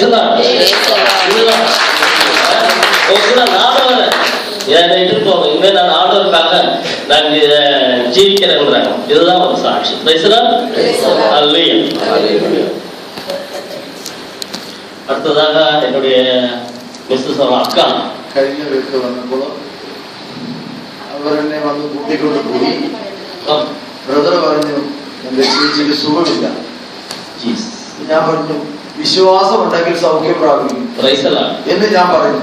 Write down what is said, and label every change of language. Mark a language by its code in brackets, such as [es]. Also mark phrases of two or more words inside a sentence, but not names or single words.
[ta] நானும் வரேன், என்னை இட்டு போங்க, இனிமே நான் ஆண்டவருக்காக நான் ஜீவிக்கிறேன்றாங்க. இதுதான் ஒரு சாட்சி. அடுத்ததாக என்னுடைய അക്ക [ml] കഴിഞ്ഞ വീട്ടിൽ വന്നപ്പോൾ അവർ എന്നെ വന്ന് കൂട്ടിക്കൊണ്ട് പോയി. ബ്രദർ പറഞ്ഞു എന്റെ ചേച്ചിക്ക് സുഖമില്ല. ഞാൻ പറഞ്ഞു വിശ്വാസം ഉണ്ടെങ്കിൽ സൗഖ്യം പ്രാപിക്കും എന്ന് ഞാൻ പറഞ്ഞു.